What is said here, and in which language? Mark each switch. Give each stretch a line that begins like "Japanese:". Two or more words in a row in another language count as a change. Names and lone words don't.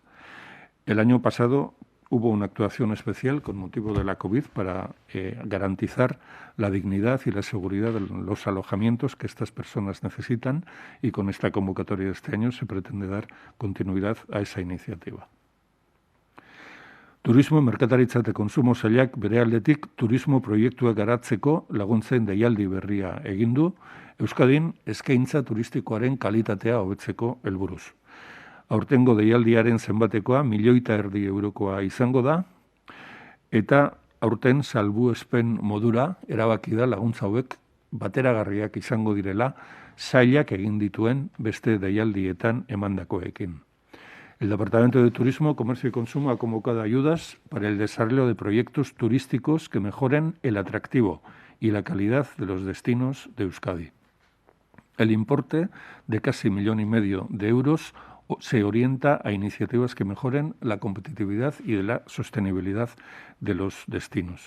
Spanish: El año pasado hubo una actuación especial con motivo de la COVID para garantizar la dignidad y la seguridad de los alojamientos que estas personas necesitan y con esta convocatoria de este año se pretende dar continuidad a esa iniciativa.
Basque: Turismo, merkataritza eta konsumo sailak bere aldetik turismo proiektuak garatzeko laguntzen deialdi berria egin du, Euskadin eskaintza turistikoaren kalitatea hobetzeko helburuz. Aurtengo deialdiaren zenbatekoa 1,5 milioi eurokoa izango da, eta aurten salbuespen modura erabaki da laguntza hauek bateragarriak izango direla sailak egin dituen beste deialdietan emandakoekin.
Spanish: El Departamento de Turismo, Comercio y Consumo ha convocado ayudas para el desarrollo de proyectos turísticos que mejoren el atractivo y la calidad de los destinos de Euskadi. El importe de casi 1,5 millones de euros se orienta a iniciativas que mejoren la competitividad y de la sostenibilidad de los destinos.